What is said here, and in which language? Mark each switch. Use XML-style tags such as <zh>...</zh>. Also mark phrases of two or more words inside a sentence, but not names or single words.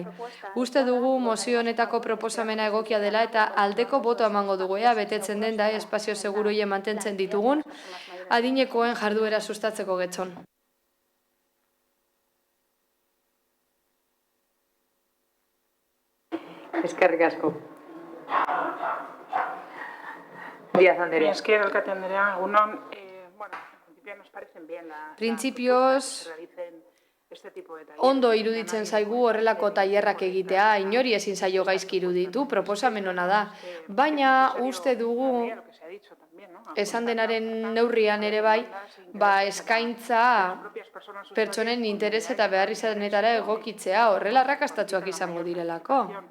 <eu>Uste dugu mozio honetako proposamena egokia dela eta aldeko boto emango dugu, ea betetzen den da espazio seguru hie mantentzen ditugun, adinekoen jarduera sustatzeko getzon. Eskerrik asko. Díaz Andrea. Esker, alkate Andrea, egunon, bueno,</eu> <es>en principio nos parecen bien</es> <eu>Printzipioz, ondo iruditzen zaigu horrelako tailerrak egitea, inori ezin zaio gaizki iruditu, proposamen ona da. Baina uste dugu, esan denaren neurrian ere bai, eskaintza pertsonen interes eta behar izanetara egokitzea, horrela arrakastatsuak izango direlako.</eu>